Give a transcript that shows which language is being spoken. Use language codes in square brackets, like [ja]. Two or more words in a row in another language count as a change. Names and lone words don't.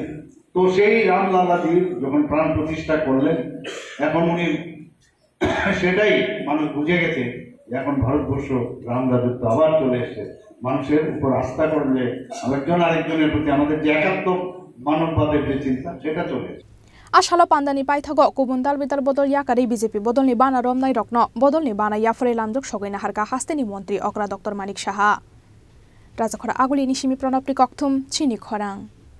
[bn] তো সেই রামলালাজির যখন প্রাণ প্রতিষ্ঠা করলেন, এখন উনি সেটাই মানুষ বুঝে গেছে যে এখন ভারতবর্ষ রাম রাজত্ব আবার চলে এসছে। মানুষের উপর আস্থা করলে আরেকজনের প্রতি আমাদের যে একাত্ম মানববাদের যে চিন্তা, সেটা চলে এসছে। [trp] Ashala pandani paithago kubun dalbidal bodol yakari BJP bodolni bana romnai rokno bodolni bana yafre lamduk sogoina harka hasteni montri okra Dr. Manik Saha. Rajakhora agulini simi pranopri kokthum chini khorang.